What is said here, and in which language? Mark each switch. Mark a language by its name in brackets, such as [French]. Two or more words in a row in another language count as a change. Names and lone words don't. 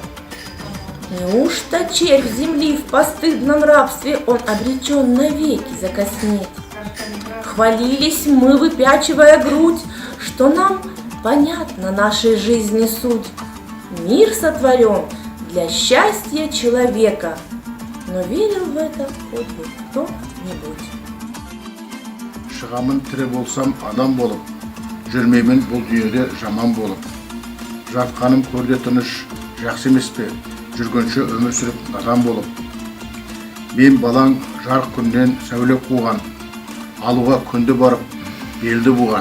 [Russian] Неужто червь земли в постыдном рабстве он обречен навеки закоснеть? Хвалились мы, выпячивая грудь, что нам понятна нашей жизни суть. Мир сотворен для счастья человека, но верил в это хоть бы кто-нибудь. [Kazakh] Шығамын тірі болсам адам болып, жүрмеймін бұл дүниеде жаман болып. Жатқаным көрде тыныш, жақсы емес пе, жүргенше өмір сүріп надан болып. Мен балаң жарық күннен сәуле қуған, алуға күнді барып, елді буған.